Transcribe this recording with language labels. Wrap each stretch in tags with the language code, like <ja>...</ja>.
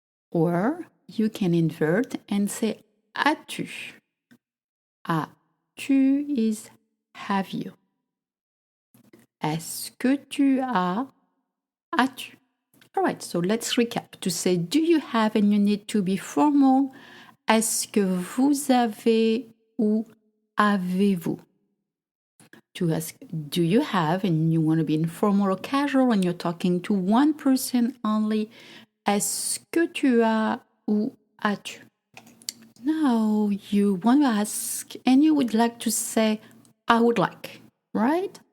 <en>Or you can invert and say as-tu.</en> <fr>As-tu</fr> <en>is have you.</en> <fr>Est-ce que tu as? As-tu?</fr> <en>All right, so let's recap. To say do you have and you need to be formal.</en> <fr>Est-ce que vous avez ou avez-vous?</fr> <en>To ask, do you have, and you want to be informal or casual and you're talking to one person only,</en> <fr>est-ce que tu as ou as-tu?</fr> <en>Now you want to ask and you would like to say, I would like, right?</en>